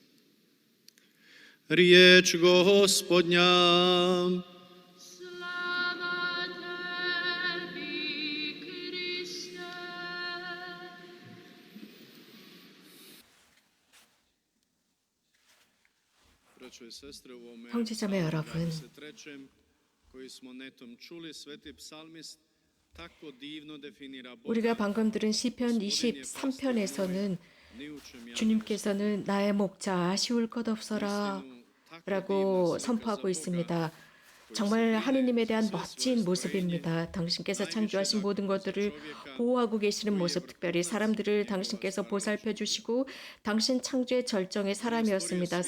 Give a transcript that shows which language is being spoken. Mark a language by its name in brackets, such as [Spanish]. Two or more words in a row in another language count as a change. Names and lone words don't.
[Croatian] Riječ Gospodnja. Slava tebi, Kriste. Braćo i sestre, u ovome [Korean] 형제자매 여러분, [Croatian] 23. koji smo netom čuli, sveti psalmist tako divno definira Boga. [Korean] 우리가 방금 들은 시편 23편에서는 주님께서는 나의 목자 아쉬울 것 없어라 라고 선포하고 있습니다. 정말 하느님에 대한 멋진 모습입니다. 당신께서 창조하신 모든 것들을 보호하고 계시는 모습, 특별히 사람들을 당신께서 보살펴 주시고 당신 창조의 절정의 사람이었습니다.